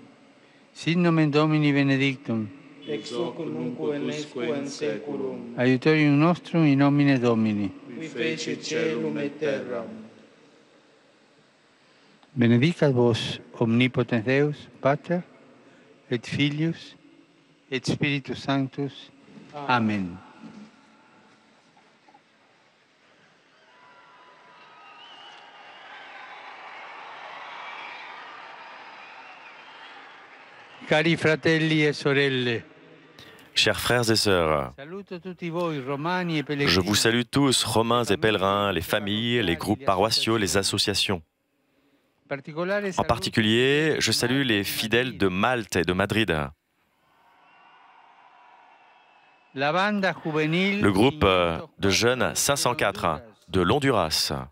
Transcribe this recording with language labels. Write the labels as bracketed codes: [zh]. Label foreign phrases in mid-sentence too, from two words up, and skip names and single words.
[la] Sit nomen Domini benedictum, ex hoc nunc et nesque in saeculum. Aiutorium nostrum in nomine Domini, qui fecit caelum et terram. Benedicat vos omnipotens Deus, Pater, et Filius, et Spiritus Sanctus. Amen. [it] Cari fratelli e sorelle, [fr] Chers frères et sœurs, je vous salue tous, Romains et pèlerins, les familles, les groupes paroissiaux, les associations. En particulier, je salue les fidèles de Malte et de Madrid. Le groupe de jeunes 504 de l'Honduras.